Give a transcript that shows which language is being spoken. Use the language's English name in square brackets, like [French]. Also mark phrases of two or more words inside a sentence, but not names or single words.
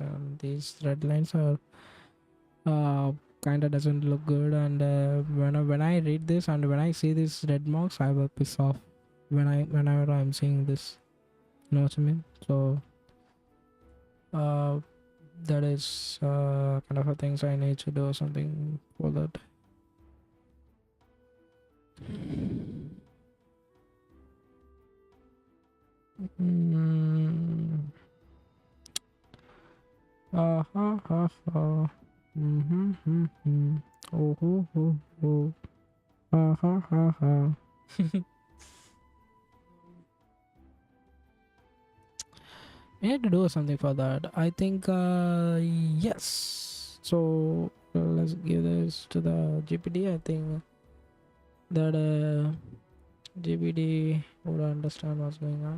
[English] These red lines are uh kind of doesn't look good, and when I read this and when I see these red marks, I will piss off whenever I'm seeing this. You know what I mean? So uh that is kind of a things I need to do something for that. Mm. Ha ha ha. Mm-hmm, mm-hmm. Oh ho ho ho. Ha ha ha ha. We need to do something for that. I think yes. So let's give this to the GPT. I think that GPT would understand what's going on.